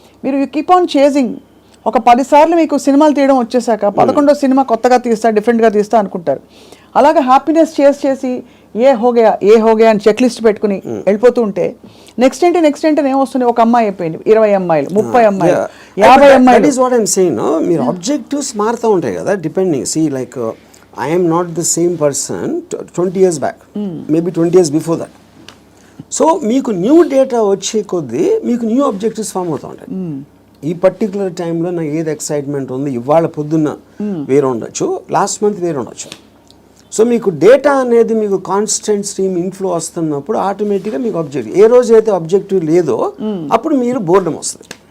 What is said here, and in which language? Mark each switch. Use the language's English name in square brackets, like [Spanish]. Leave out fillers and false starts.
[Telugu] మీరు [English] You keep on chasing. [Telugu] ఒక 10 సార్లు మీకు సినిమాలు తీయడం వచ్చేసాక 11వ సినిమా కొత్తగా తీస్తా, డిఫరెంట్గా తీస్తా అనుకుంటారు. అలాగే హ్యాపీనెస్ చేసి [Hindi] ఏ హోగయా [Telugu] అని చెక్ లిస్ట్ పెట్టుకుని వెళ్ళిపోతూ ఉంటే నెక్స్ట్ ఏంటి ఏమొస్తుంది? ఒక అమ్మాయి అయిపోయింది, 20 అమ్మాయిలు, 30 అమ్మాయిలు, 50 అమ్మాయిలు. [English] That is what I'm saying. [Telugu] మీరు ఆబ్జెక్టివ్స్ మారుతూ ఉంటాయి కదా, depending. [English] See like I am not the same person 20 years back, maybe 20 years before that. [Telugu] So మీకు న్యూ డేటా వచ్చే కొద్దీ మీకు న్యూ ఆబ్జెక్టివ్స్ ఫామ్ అవుతూ ఉంటాయి. ఈ పర్టికులర్ టైంలో నాకు ఏది ఎక్సైట్మెంట్ ఉంది, ఇవాళ పొద్దున్న వేరే ఉండొచ్చు, లాస్ట్ మంత్ వేరే ఉండొచ్చు. సో మీకు డేటా అనేది మీకు కాన్స్టెంట్ స్ట్రీమ్ ఇన్ఫ్లో వస్తున్నప్పుడు ఆటోమేటిక్గా మీకు ఆబ్జెక్టివ్, ఏ రోజు అయితే ఆబ్జెక్టివ్ లేదో అప్పుడు మీరు బోర్డమ్ వస్తుంది.